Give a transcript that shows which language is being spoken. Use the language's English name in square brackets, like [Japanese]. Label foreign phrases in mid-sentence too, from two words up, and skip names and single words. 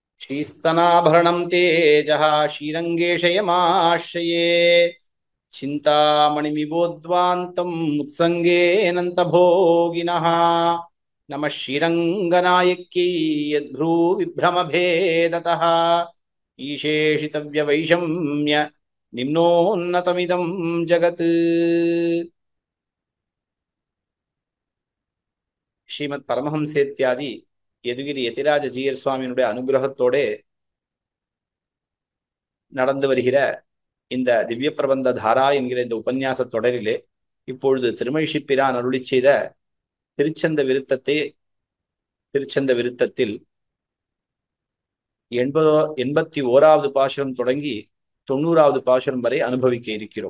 [Sanskrit] श्रीस्तनाभरणं तेजः श्रीरङ्गेशयमाश्रये चिन्तामणिमिबोध्वान्तम् उत्सङ्गेऽनन्तभोगिनः नमः श्रीरङ्गनायक्यै यद्भ्रूविभ्रमभेदतः ईशेषितव्यवैषम्य निम्नोन्नतमिदं जगत्. [Tamil] ஸ்ரீமத் பரமஹம்சேத்யாதி யதுகிரி யதிராஜ ஜீயர் சுவாமியினுடைய அனுகிரகத்தோட நடந்து வருகிற இந்த திவ்ய பிரபந்த தாரா என்கிற இந்த உபன்யாச தொடரிலே இப்பொழுது திருமழிசைப்பிரான் அருளி செய்த திருச்சந்த விருத்தத்தில் 81வது பாசுரம் தொடங்கி 90வது பாசுரம் வரை அனுபவிக்க இருக்கிறோம்.